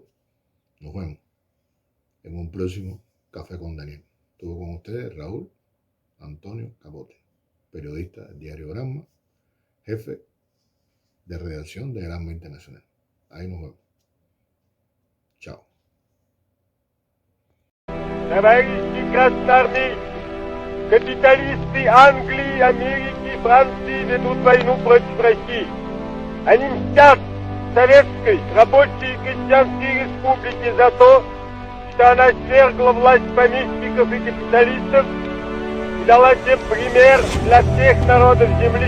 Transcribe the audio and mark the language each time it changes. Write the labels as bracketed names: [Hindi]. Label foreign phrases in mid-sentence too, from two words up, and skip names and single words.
[Spanish] Nos vemos en un próximo Café con Daniel. Estuvo con ustedes Raúl Antonio Capote, periodista del diario Granma, jefe de redacción de Granma Internacional. Ahí nos vemos. Chao. [Russian] Товарищи красноармейцы, капиталисты Англии, Америки и Франции ведут войну против России. Они мстят Советской Рабочей и Крестьянской Республике за то, что она свергла власть помещиков и капиталистов и дала тем пример для всех народов земли.